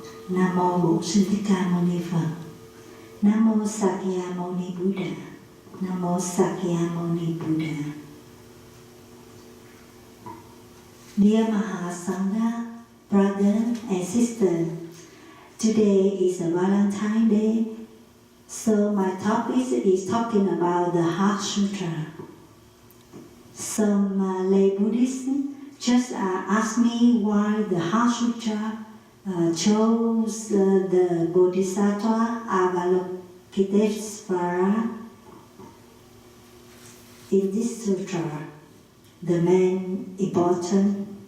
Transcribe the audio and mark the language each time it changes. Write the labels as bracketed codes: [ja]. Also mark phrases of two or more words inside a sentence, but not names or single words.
[vi] Nam mô Bổn Sư Thích Ca Mâu Ni Phật. Nam mô Sakya Mâu Ni Buddha. Nam mô Sakya Mâu Ni Buddha. [en] Dear Mahasangha, brother and sister, today is a Valentine Day, so my topic is talking about the Heart Sutra. Some lay Buddhists just asked me why the Heart Sutra chose the Bodhisattva Avalokitesvara in this sutra, the main important.